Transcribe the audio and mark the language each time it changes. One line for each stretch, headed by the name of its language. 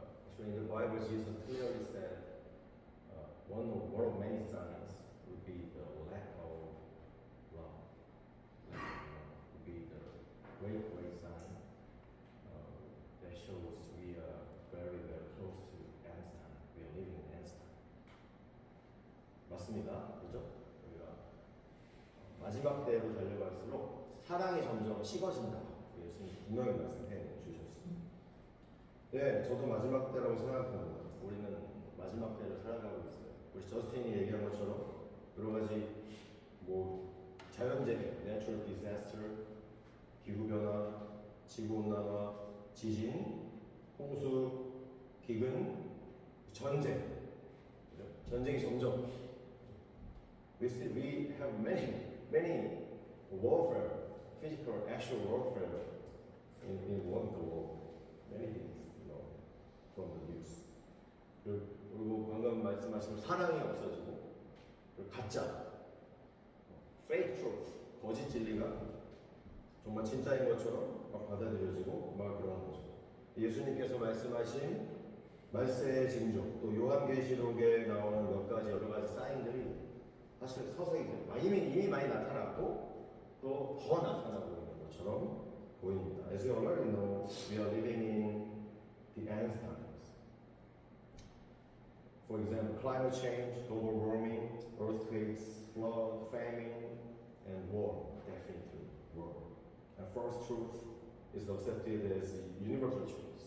English: Actually, in the Bible, Jesus clearly said one of many signs would be the lack of love. Lack of love would be the great sign that shows we are very close to end time. We are living in end time.
Korean: 맞습니다. 그죠? 우리가 마지막 때로 달려갈수록 사랑이 점점 식어진다. 예수님 분명히 말씀해 주셨습니다. 네, 저도 마지막 때라고 생각합니다. 우리는 마지막 때를 살아가고 있어요. 우리 저스틴이 얘기한 것처럼 여러 가지 자연재해, natural disaster, 기후 변화, 지구 온난화, 지진, 홍수, 기근, 전쟁. 그죠? 전쟁이 점점
English: we have many warfare, physical, actual warfare in one world. Many things, from the news.
Korean: 그리고 방금 말씀하신 사랑이 없어지고, 그리고 가짜, fake truth, 거짓 진리가 정말 진짜인 것처럼 막 받아들여지고 막 그런 거죠. 예수님께서 말씀하신 말세의 징조, 또 요한계시록에 나오는 몇 가지 여러 가지 사인들이 사실 서서히 이미 많이 나타났고 또 더 나타나고 있는 것처럼 보입니다.
English: As you already know, we are living in the end times. For example, climate change, global warming, earthquakes, flood, famine, and war. Definitely war. And false truth is accepted as universal truth.